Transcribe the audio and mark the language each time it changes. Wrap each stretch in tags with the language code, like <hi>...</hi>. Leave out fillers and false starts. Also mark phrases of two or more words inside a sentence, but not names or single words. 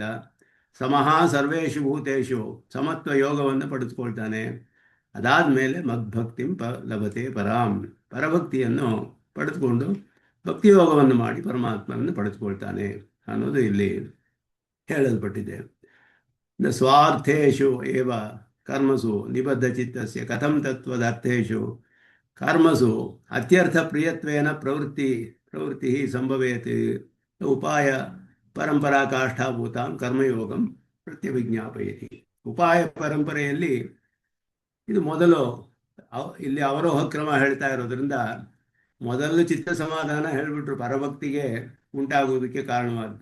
<sa>ಸಮಃ ಸರ್ವೇಷು ಭೂತೇಷು</sa> <kn>ಸಮತ್ವ ಯೋಗವನ್ನು ಪಡೆದುಕೊಳ್ತಾನೆ. ಅದಾದ ಮೇಲೆ</kn> <sa>ಮದ್ಭಕ್ತಿಂ ಲಭತೆ ಪರಾಂ,</sa> <kn>ಪರಭಕ್ತಿಯನ್ನು ಪಡೆದುಕೊಂಡು ಭಕ್ತಿಯೋಗವನ್ನು ಮಾಡಿ ಪರಮಾತ್ಮನನ್ನು ಪಡೆದುಕೊಳ್ತಾನೆ ಅನ್ನೋದು ಇಲ್ಲಿ ಹೇಳಲ್ಪಟ್ಟಿದೆ.</kn> <sa>ಸ್ವಾರ್ಥೇಶು ಏವ ಕರ್ಮಸು ನಿಬದ್ಧ ಚಿತ್ತಸ್ಯ ಕಥಂ ತತ್ವದರ್ಥೇಶು ಕರ್ಮಸು ಅತ್ಯರ್ಥ ಪ್ರಿಯತ್ವೇನ ಪ್ರವೃತ್ತಿ ಸಂಭವೇತ್ ಉಪಾಯ ಪರಂಪರಾ ಕಾಷ್ಠಾಭೂತಾಂ ಕರ್ಮಯೋಗಂ ಪ್ರತ್ಯಭಿಜ್ಞಾಪಯತಿ.</sa> <kn>ಉಪಾಯ ಪರಂಪರೆಯಲ್ಲಿ ಇದು ಮೊದಲು ಇಲ್ಲಿ ಅವರೋಹ ಕ್ರಮ ಹೇಳ್ತಾ ಇರೋದ್ರಿಂದ ಮೊದಲು ಚಿತ್ತ ಸಮಾಧಾನ ಹೇಳಿಬಿಟ್ರು, ಪರಭಕ್ತಿಗೆ ಉಂಟಾಗುವುದಕ್ಕೆ ಕಾರಣವಾದ್ದು.</kn>